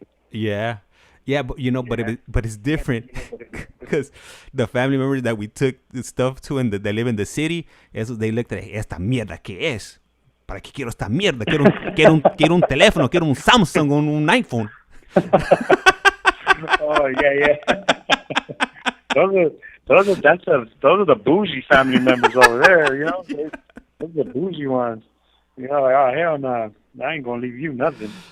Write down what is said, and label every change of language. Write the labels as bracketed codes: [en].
[en] Yeah, but but it's different because the family members that we took the stuff to and that they live in the city, they looked at [es] esta mierda que es. ¿Para qué quiero esta mierda? Quiero un teléfono, quiero un Samsung, un iPhone. [en] Oh yeah. Those are the bougie family members over there. You know, those are the bougie ones. You know, like, oh hell no, I ain't gonna leave you nothing.